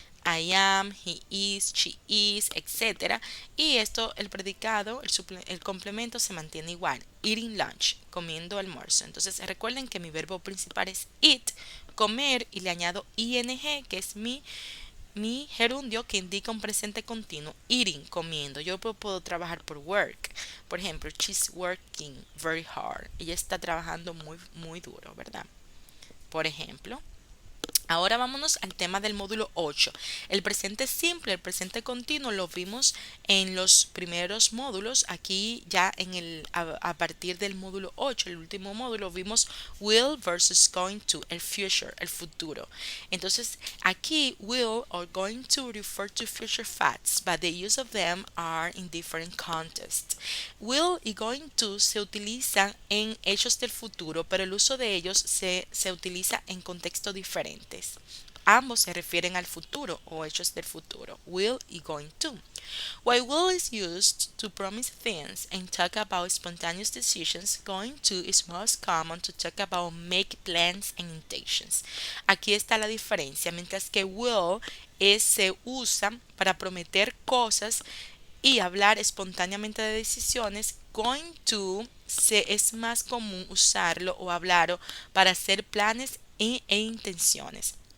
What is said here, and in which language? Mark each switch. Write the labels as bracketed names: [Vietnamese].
[English] I am, he is, she is, [Spanish] etcétera. Y esto, el predicado, el complemento se mantiene igual. [English] Eating lunch, [Spanish] comiendo almuerzo. Entonces recuerden que mi verbo principal es eat, comer, y le añado ing, que es mi mi gerundio que indica un presente continuo, eating, comiendo. Yo puedo trabajar por work. Por ejemplo, [English] she's working very hard. [Spanish] Ella está trabajando muy, muy duro, ¿verdad? Por ejemplo. Ahora vámonos al tema del módulo 8. El presente simple, el presente continuo lo vimos en los primeros módulos. Aquí ya a partir del módulo 8, el último módulo, vimos [English] will versus going to, [Spanish] el future, el futuro. Entonces aquí [English] will or going to refer to future facts, but the use of them are in different contexts. [Spanish] Will y going to se utilizan en hechos del futuro, pero el uso de ellos se utiliza en contextos diferentes. Ambos se refieren al futuro o hechos del futuro, will y going to. [English] While will is used to promise things and talk about spontaneous decisions, going to is most common to talk about make plans and intentions. [Spanish] Aquí está la diferencia, mientras que will se usa para prometer cosas y hablar espontáneamente de decisiones, going to es más común usarlo o hablarlo para hacer planes e intenciones.